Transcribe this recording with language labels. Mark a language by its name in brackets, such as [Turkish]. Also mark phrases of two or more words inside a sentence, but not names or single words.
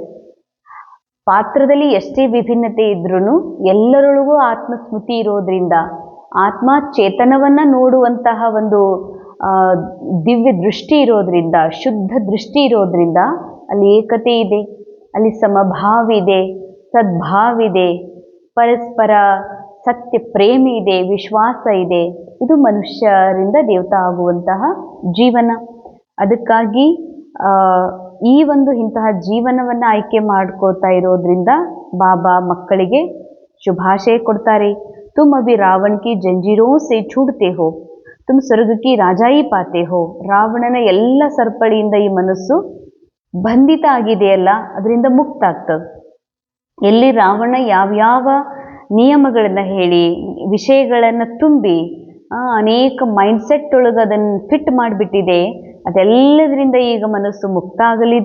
[Kannada] ಪಾತ್ರದಲ್ಲಿ ಎಷ್ಟೇ ವಿಭಿನ್ನತೆ ಇದ್ರೂ ಎಲ್ಲರೊಳಗೂ ಆತ್ಮಸ್ಮೃತಿ ಇರೋದ್ರಿಂದ, ಆತ್ಮ ಚೇತನವನ್ನು ನೋಡುವಂತಹ ಒಂದು ದಿವ್ಯ ದೃಷ್ಟಿ ಇರೋದ್ರಿಂದ, ಶುದ್ಧ ದೃಷ್ಟಿ ಇರೋದ್ರಿಂದ ಅಲ್ಲಿ ಏಕತೆ ಇದೆ, ಅಲ್ಲಿ ಸಮಭಾವಿದೆ, ಸದ್ಭಾವಿದೆ, ಪರಸ್ಪರ ಸತ್ಯ ಪ್ರೇಮ ಇದೆ, ವಿಶ್ವಾಸ ಇದೆ. ಇದು ಮನುಷ್ಯರಿಂದ ದೇವತಾ ಆಗುವಂತಹ ಜೀವನ. ಅದಕ್ಕಾಗಿ ಈ ಒಂದು ಇಂತಹ ಜೀವನವನ್ನು ಆಯ್ಕೆ ಮಾಡ್ಕೋತಾ ಇರೋದ್ರಿಂದ ಬಾಬಾ ಮಕ್ಕಳಿಗೆ ಶುಭಾಶಯ ಕೊಡ್ತಾರೆ. [Hindi] तुम अभी रावण की जंजीरों से छूटते हो, तुम स्वर्ग की राजाई पाते हो. [Kannada] ರಾವಣನ ಎಲ್ಲ ಸರಪಳಿಯಿಂದ ಈ ಮನಸ್ಸು ಬಂಧಿತ ಆಗಿದೆಯಲ್ಲ, ಅದರಿಂದ ಮುಕ್ತ ಆಗ್ತದೆ. ಎಲ್ಲಿ ರಾವಣ ಯಾವ್ಯಾವ ನಿಯಮಗಳನ್ನು ಹೇಳಿ, ವಿಷಯಗಳನ್ನು ತುಂಬಿ ಅನೇಕ ಮೈಂಡ್ಸೆಟ್ ಒಳಗೆ ಅದನ್ನು ಫಿಟ್ ಮಾಡಿಬಿಟ್ಟಿದೆ, ಅದೆಲ್ಲದರಿಂದ ಈಗ ಮನಸ್ಸು ಮುಕ್ತ ಆಗಲಿದೆ.